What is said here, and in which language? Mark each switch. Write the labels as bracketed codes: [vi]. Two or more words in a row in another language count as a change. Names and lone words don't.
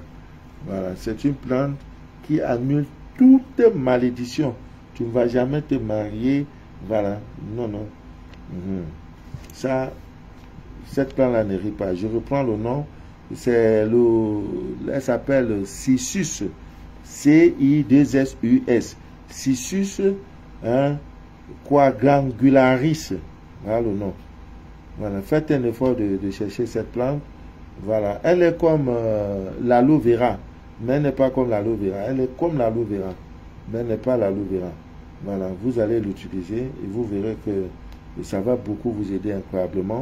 [fr] Voilà, c'est une plante qui annule toute malédiction. Tu ne vas jamais te marier. Voilà, non, non. Ça, cette plante-là ne rit pas. Je reprends le nom. Elle s'appelle Cissus. C-I-2-S-U-S. Cissus quadrangularis. Voilà le nom. Voilà. Faites un effort de chercher cette plante. Voilà. Elle est comme l'aloe vera. Mais elle n'est pas comme l'aloe vera. Elle est comme l'aloe vera. Mais elle n'est pas l'aloe vera. Voilà. Vous allez l'utiliser et vous verrez que ça va beaucoup vous aider incroyablement.